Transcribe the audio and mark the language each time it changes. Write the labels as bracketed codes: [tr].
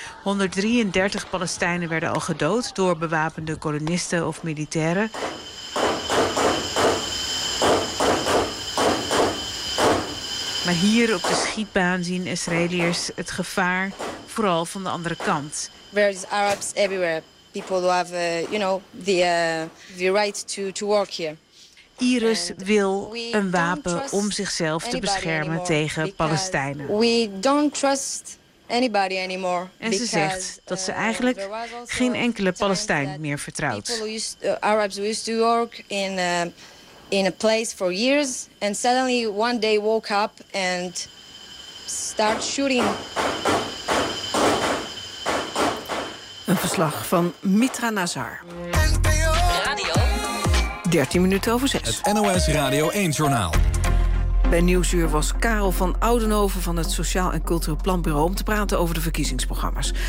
[nl] 133 Palestijnen werden al gedood door bewapende kolonisten of militairen. Maar hier op de schietbaan zien Israëliërs het gevaar vooral van de andere kant. Er zijn [en] Arabs everywhere. People who have, you know, the right to work here. [nl] Iris wil een wapen om zichzelf te beschermen tegen Palestijnen. [en] We don't trust anybody anymore. [nl] En ze zegt dat ze eigenlijk geen enkele Palestijn meer vertrouwt. [en] Arabs who used to work in a place for years and suddenly one day woke up and start shooting. [nl] Een verslag van Mitra Nazar. NPO Radio. 13 minuten over 6. Het NOS Radio 1 Journaal. Bij Nieuwsuur was Karel van Oudenhoven van het Sociaal en Cultureel Planbureau om te praten over de verkiezingsprogramma's.